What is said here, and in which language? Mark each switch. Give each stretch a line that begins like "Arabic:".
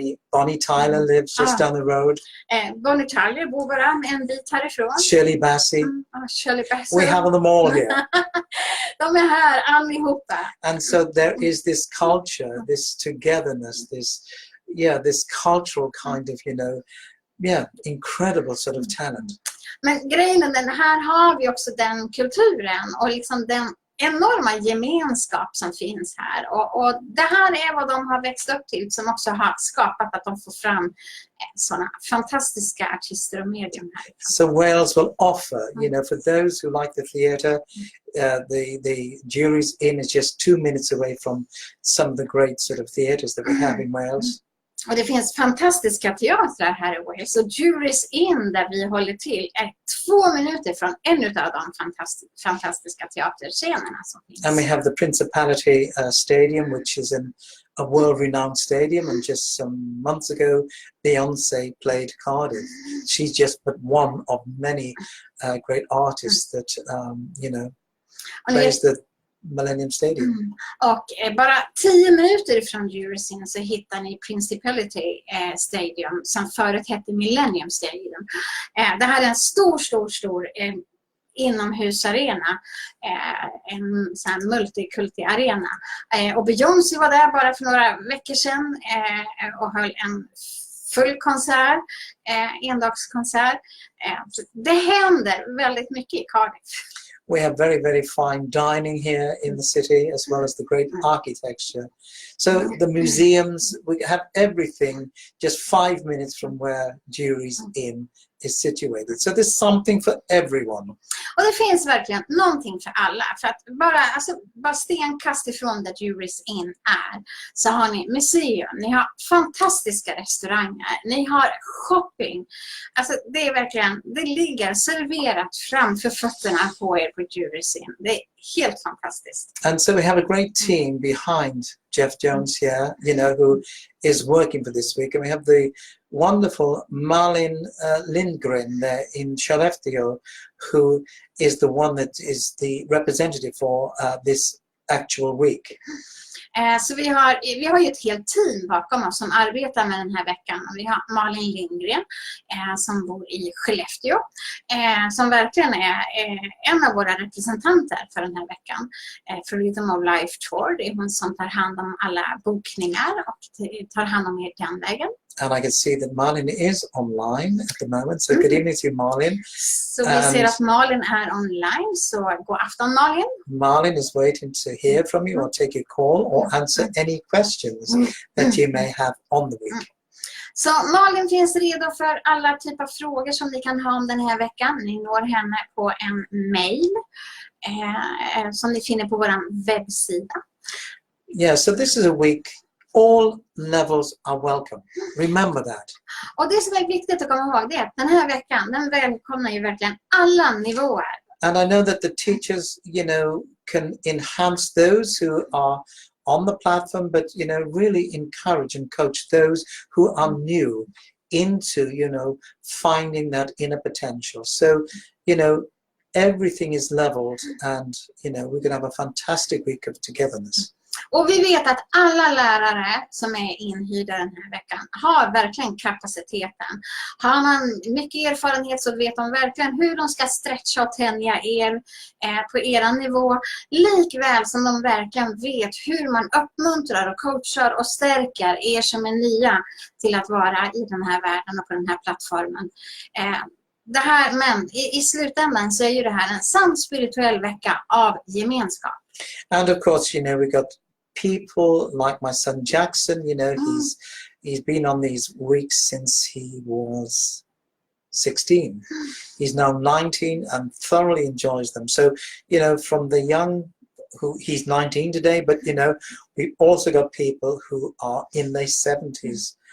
English: Bonnie Tyler lives just down the road.
Swedish: Bonnie Tyler bor bara en bit härifrån.
English: Shirley Bassey.
Swedish: Shirley Bassey.
English: We have them all here.
Swedish: De är här allihopa.
English: And so there is this culture, this togetherness, this cultural kind of, incredible sort of talent.
Swedish: Men grejen är den här har vi också den kulturen och liksom den enorma gemenskap som finns här. Och det här är vad de har växt upp till, som också har skapat att de får fram sådana fantastiska artister och medium här.
English: So Wales will offer, you know, for those who like the theatre, the Jury's Inn is just 2 minutes away from some of the great sort of theatres that we have in Wales.
Swedish: Och det finns fantastiska teatrar här i Wales. Och Jury's Inn, där vi håller till, är 2 minuter från en av de fantastiska teaterscenerna som finns.
English: And we have the Principality Stadium, which is a world-renowned stadium. And just some months ago, Beyoncé played Cardiff. She's just but one of many great artists that, you know, plays the Millennium Stadium.
Swedish: Och bara 10 minuter från Jury's Inn så hittar ni Principality Stadium, som förut hette Millennium Stadium. Det här är en stor inomhusarena, en sån här multikulti-arena. Och Beyoncé var där bara för några veckor sedan och höll en full konsert, endagskonsert. Det händer väldigt mycket i Cardiff.
English: We have very, very fine dining here in the city, as well as the great architecture. So the museums, we have everything just 5 minutes from where Jury's Inn is situated. So there's something for everyone.
Swedish: Och det finns verkligen någonting för alla. För att bara stenkast ifrån där Jury's Inn är, så har ni museum, ni har fantastiska restauranger, ni har shopping. Alltså det är verkligen, det ligger serverat framför fötterna på er på Jury's Inn. Det är helt fantastiskt.
English: And so we have a great team behind Jeff Jones here, you know, who is working for this week. And we have the wonderful Malin Lindgren there in Skellefteå, who is the one that is the representative for this actual week.
Swedish: Så vi har ju ett helt team bakom oss som arbetar med den här veckan. Vi har Malin Lindgren som bor i Skellefteå, som verkligen är en av våra representanter för den här veckan. För Rhythm of Life Tour, det är hon som tar hand om alla bokningar och tar hand om er den vägen.
English: And I can see that Malin is online at the moment. So good evening to you, Malin.
Swedish: Så vi ser att Malin är online, så god afton Malin.
English: Malin is waiting to hear from you or take your call or answer any questions that you may have on the week.
Swedish: Så Malin finns redo för alla typer av frågor som ni kan ha om den här veckan. Ni når henne på en mail som ni finner på vår webbsida.
English: Yeah, so this is a week. All levels are welcome. Remember that.
Swedish: Och det som är viktigt att komma ihåg, det är att den här veckan, den välkomnar ju verkligen alla nivåer.
English: And I know that the teachers, you know, can enhance those who are on the platform, but, you know, really encourage and coach those who are new into, you know, finding that inner potential. So, you know, everything is leveled and, you know, we're going to have a fantastic week of togetherness.
Swedish: Och vi vet att alla lärare som är inhyrda den här veckan har verkligen kapaciteten. Har man mycket erfarenhet så vet de verkligen hur de ska stretcha och tänja er på er nivå. Likväl som de verkligen vet hur man uppmuntrar och coachar och stärker er som är nya till att vara i den här världen och på den här plattformen. Det här, men i slutändan så är ju det här en sann spirituell vecka av gemenskap.
English: And of course, you know, we got people like my son Jackson, you know, he's been on these weeks since he was 16. He's now 19 and thoroughly enjoys them. So, you know, from the young, he's 19 today, but, you know, we also got people who are in their 70s.